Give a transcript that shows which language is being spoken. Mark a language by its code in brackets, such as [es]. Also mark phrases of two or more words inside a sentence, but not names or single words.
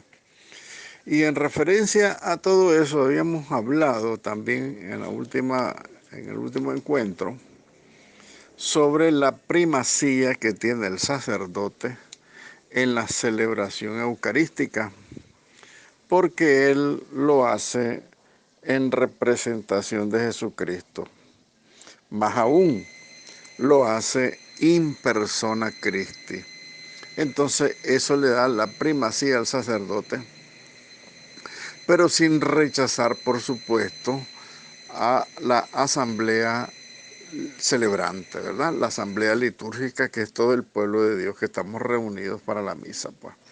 [es] Y en referencia a todo eso habíamos hablado también en el último encuentro sobre la primacía que tiene el sacerdote en la celebración eucarística, porque él lo hace en representación de Jesucristo. Más aún, lo hace [la] in persona Christi. [es] Entonces eso le da la primacía al sacerdote, pero sin rechazar, por supuesto, a la asamblea celebrante, ¿verdad? La asamblea litúrgica, que es todo el pueblo de Dios que estamos reunidos para la misa, pues.